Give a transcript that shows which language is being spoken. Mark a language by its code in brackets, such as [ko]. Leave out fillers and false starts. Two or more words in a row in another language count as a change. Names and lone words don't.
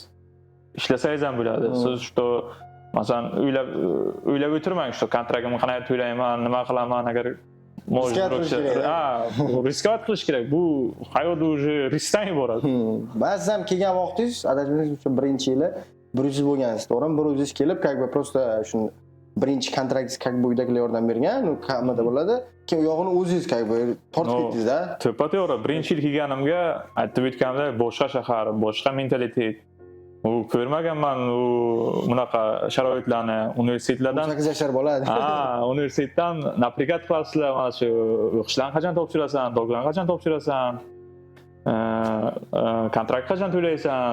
[uz] Ishlasangiz ham bo'ladi. Siz что masalan o'ylab o'tirmang, что kontraktimni qanday to'layman, nima qilaman agar riskovat qilish kerak. Bu hayot уже riskdan iborat. Ba'zan ham kelgan vaqtingiz, adashmasam uchun birinchi yili 100 bo'lgansiz, to'g'rimi? 100 kelib, [ru] как бы просто [uz] shu birinchi kontraktingiz [ru] как бы [uz] uydagilar yordam bergan, u kamida bo'ladi. Keyin u yog'ini o'zingiz [ru] как бы [uz] tortib ketdingiz-da. To'ppa-to'g'ri. Birinchi yil kelganimga aytib o'tganimdek, boshqa shahar, boshqa mentalitet. U ko'rmaganman u bunaqa sharoitlarni universitetlardan. 8 yoshlar bo'ladi. Universitetdan naprikat qilasizlar, mana shu o'qishlarni qachon topshirasan, doktorlarni qachon topshirasan, kontrakt qachon to'laysan.